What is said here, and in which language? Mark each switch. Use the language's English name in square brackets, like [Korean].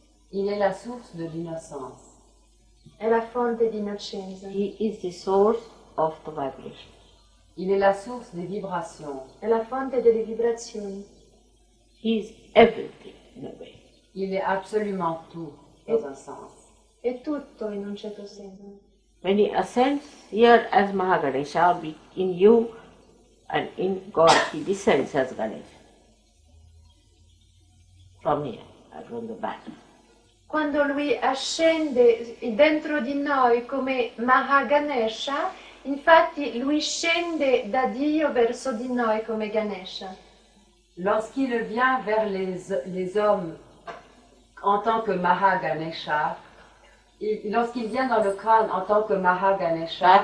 [French] Il est la source de l'innocence. [Italian] È la fonte di innocenza. [English] He is the source of the vibration. [French] Il est la source des vibrations. [Italian] È la fonte delle vibrazioni. [English] He is everything in a way. [French] Il est absolument tout, dans un sens. [Italian] È tutto in un certo senso. [English] When he ascends here as Mahaganesha, in you and in God, he descends as Ganesha. From here, from the back. [Italian] Quando lui ascende dentro di noi come Mahaganesha, infatti lui scende da Dio verso di noi come Ganesha. [French] Lorsqu'il vient vers les hommes en tant que Mahaganesha, lorsqu'il vient dans le crâne en tant que Mahaganesha,